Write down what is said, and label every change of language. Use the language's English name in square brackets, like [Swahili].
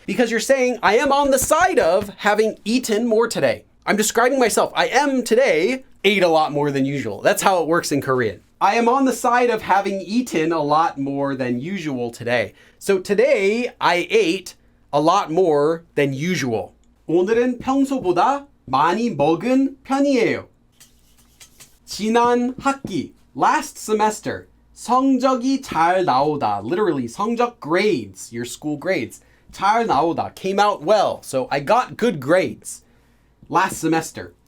[English] Because you're saying, I am on the side of having eaten more today. I'm describing myself. I am today, ate a lot more than usual. That's how it works in Korean. I am on the side of having eaten a lot more than usual today. So today, I ate a lot more than usual. [Korean] 오늘은 평소보다 많이 먹은 편이에요. 지난 학기, [English] last semester, [Korean] 성적이 잘 나오다. [English] Literally, 성적 grades, your school grades. [Korean] 잘 나오다, [English] came out well. So I got good grades last semester.